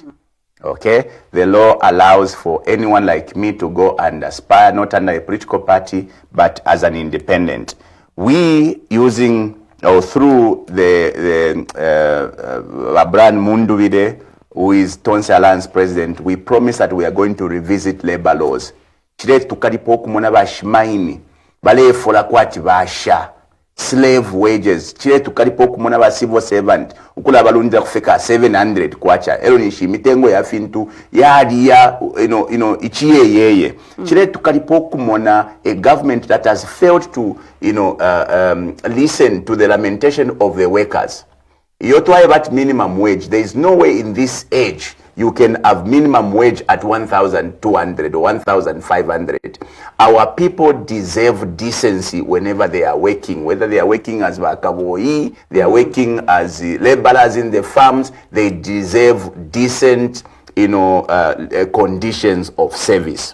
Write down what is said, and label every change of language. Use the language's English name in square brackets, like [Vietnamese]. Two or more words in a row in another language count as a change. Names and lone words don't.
[English] Okay, the law allows for anyone like me to go and aspire not under a political party but as an independent. We using or through the Abraham Mpundu, who is Tonse Alliance president, we promise that we are going to revisit labor laws. [Bemba] Chile tukalipo kumona bashimaini bale fola kwati basha [English] slave wages [Bemba] chile tukalipo kumona ba [English] civil servant [Bemba] ukula balunza kufika 700 kwacha ero nishi mitengo ya fintu yadi ya ichiye yeye chile tukalipo kumona [English] a government that has failed to listen to the lamentation of the workers. You talk about minimum wage. There is no way in this age you can have minimum wage at 1,200 or 1,500. Our people deserve decency whenever they are working, whether they are working as bakaboi, they are working as laborers in the farms, they deserve decent, conditions of service.